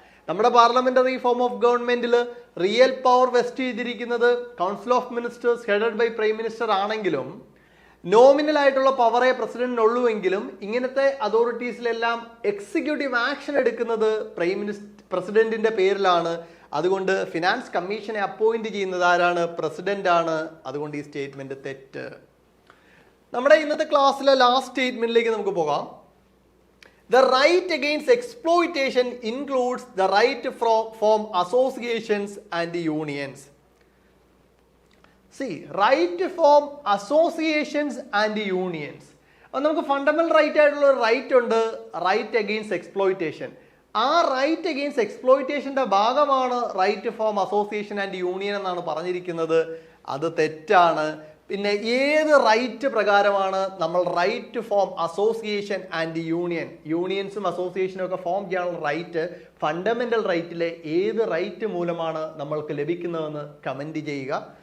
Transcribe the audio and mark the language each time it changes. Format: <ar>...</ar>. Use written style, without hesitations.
<ml>നമ്മുടെ parliamentary form of ഗവൺമെന്റിൽ real power west ചെയ്തിരിക്കുന്നത് council of ministers headed by prime minister ആണെങ്കിലും nominal ആയിട്ടുള്ള പവറേ പ്രസിഡന്റിനുള്ളൂവെങ്കിലും ഇങ്ങനത്തെ അതോറിറ്റീസിലെല്ലാം എക്സിക്യൂട്ടീവ് ആക്ഷൻ എടുക്കുന്നത് പ്രസിഡന്റിന്റെ പേരിലാണ്. അതുകൊണ്ട് ഫിനാൻസ് കമ്മീഷനെ അപ്പോയിന്റ് ചെയ്യുന്നത് ആരാണ്? പ്രസിഡന്റ് ആണ്. അതുകൊണ്ട് ഈ സ്റ്റേറ്റ്മെന്റ് തെറ്റ്. നമ്മുടെ ഇന്നത്തെ ക്ലാസ്സിലെ ലാസ്റ്റ് സ്റ്റേറ്റ്മെന്റിലേക്ക് നമുക്ക് പോകാം.</ml> <en>The right against exploitation includes the right to form associations and unions. See, right to form associations and unions.</en> <ml>അപ്പോൾ നമുക്ക് ഫണ്ടമെന്റൽ റൈറ്റ് ആയിട്ടുള്ള ഒരു റൈറ്റ് ഉണ്ട്, റൈറ്റ് അഗെയിൻസ്റ്റ് എക്സ്പ്ലോയിറ്റേഷൻ. ആ റൈറ്റ് അഗെയിൻസ്റ്റ് എക്സ്പ്ലോയിറ്റേഷന്റെ ഭാഗമാണ് right to form association and union എന്നാണ് പറഞ്ഞിരിക്കുന്നത്. അത് തെറ്റാണ്. പിന്നെ ഏത് റൈറ്റ് പ്രകാരമാണ് നമ്മൾ right to form association and യൂണിയൻസും അസോസിയേഷനും ഒക്കെ ഫോം ചെയ്യാനുള്ള റൈറ്റ് ഫണ്ടമെന്റൽ റൈറ്റിലെ ഏത് റൈറ്റ് മൂലമാണ് നമ്മൾക്ക് ലഭിക്കുന്നതെന്ന് കമന്റ് ചെയ്യുക.</ml>